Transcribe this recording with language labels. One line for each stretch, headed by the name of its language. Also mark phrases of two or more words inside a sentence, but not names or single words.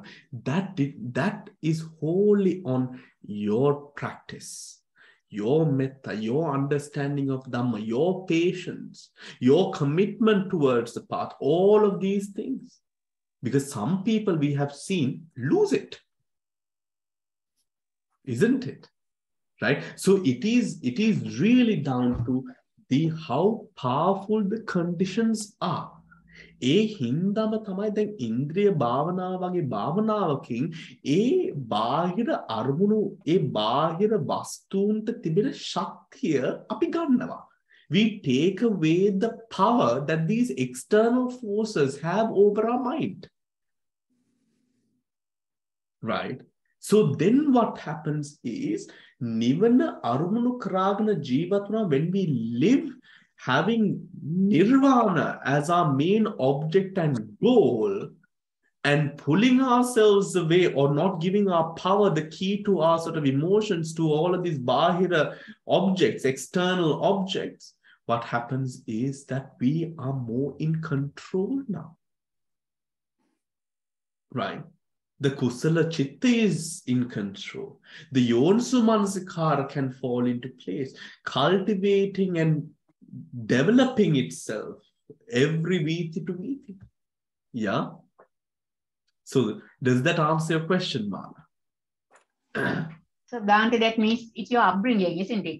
English: That is wholly on your practice, your metta, your understanding of Dhamma, your patience, your commitment towards the path, all of these things. Because some people we have seen lose it, isn't it? Right? So it is really down to how powerful the conditions are.
Sinhala: ඒ හින්දාම තමයි දැන් ඉන්ද්‍රිය භාවනාව වගේ භාවනාවකින් ඒ බාහිර අරමුණු ඒ බාහිර වස්තුන්ට තිබෙන ශක්තිය අපි ගන්නවා.
English: We take away the power that these external forces have over our mind. Right? So then what happens is
Sinhala: නිවන අරමුණු කරාගෙන ජීවත් වුණා,
English: when we live having nirvana as our main object and goal, and pulling ourselves away or not giving our power, the key to our sort of emotions, to all of these bahira objects, external objects, what happens is that we are more in control now. Right? The kusala chitta is in control. The yoniso manasikara can fall into place, cultivating and developing itself every viti to viti. Yeah? So does that answer your question, Mala? So Bhante, that means it's your upbringing, isn't it?